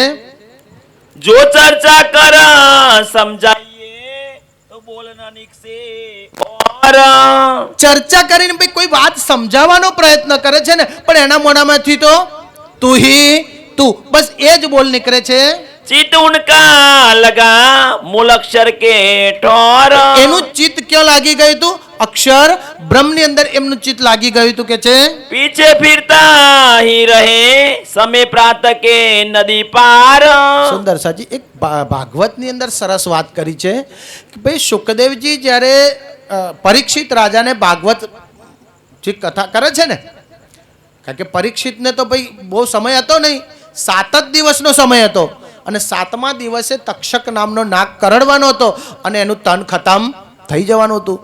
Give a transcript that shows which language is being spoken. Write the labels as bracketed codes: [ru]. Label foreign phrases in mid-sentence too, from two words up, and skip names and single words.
[hi] जो चर्चा कर समझाइए तो बोलना निकसे और. [gu] ચર્ચા કરીને ભાઈ કોઈ વાત સમજાવવાનો પ્રયત્ન કરે છે ને, પણ એના મોઢામાંથી તો [hi] तू ही तू, [gu] બસ એ જ બોલ નીકળે છે. [hi] चित उनका लगा मूल अक्षर के ठोर. [gu] એનું ચિત્ત ક્યાં લાગી ગયું હતું? અક્ષર બ્રહ્મની અંદર એમનું ચિત્ત લાગી ગયું હતું કે છે [hi] पीछे फिरता ही रहे समय प्रात के नदी पार. [gu] સુંદર સાજી એક ભાગવતની અંદર સરસ વાત કરી છે કે ભાઈ શુકદેવજી જ્યારે પરીક્ષિત રાજાને ભાગવત જે કથા કરે છે ને, કારણ કે પરીક્ષિતને તો ભાઈ બહુ સમય હતો નહીં, 7 જ દિવસનો સમય હતો અને 7મા દિવસે તક્ષક નામનો નાગ કરડવાનો હતો અને એનું તન ખતમ થઈ જવાનું હતું.